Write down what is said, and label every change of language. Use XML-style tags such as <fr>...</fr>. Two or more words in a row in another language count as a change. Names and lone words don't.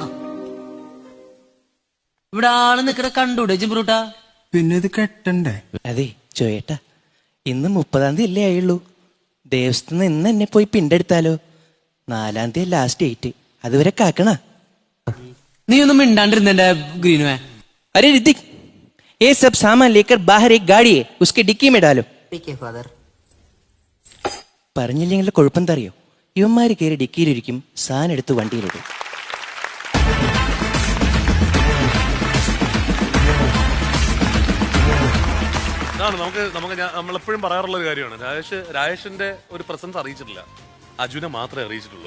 <ml>ഇവിടെ ആള് നിക്കണ കണ്ടൂടെ ജിംബ്രൂട്ടാ? പിന്നെ ഇത് കെട്ടണ്ടേ? അതെ ചോയേട്ടാ, ഇന്ന് 30-ാം തീയതി അല്ലേ ആയുള്ളൂ. ദേവസ്ഥന്ന് ഇന്ന് എന്നെ പോയി പിണ്ടെടുത്താലോ? 4-ാം തീയതി</ml> <en>last date.</en> <ml>അതുവരെ കാക്കണ. നീ ഒന്നും മിണ്ടാണ്ടിരുന്നെ ഗ്രീനുവേ.</ml> <hi>अरे ऋतिक, ये सब सामान लेकर बाहर एक गाड़ी है, उसके डिक्की में डालो.</hi> <ml>പറഞ്ഞില്ലെങ്കിൽ കുഴപ്പം തറിയോ? ഇവന്മാര് കയറി ഡിക്കിയിലിരിക്കും, സാധനം എടുത്ത് വണ്ടിയിലിടും. നമ്മളെപ്പോഴും പറയാറുള്ള ഒരു കാര്യമാണ്, രാജേഷിന്റെ ഒരു പ്രസൻസ് അറിയിച്ചിട്ടില്ല, അജുനെ മാത്രമേ അറിയിച്ചിട്ടുള്ളൂ.</ml>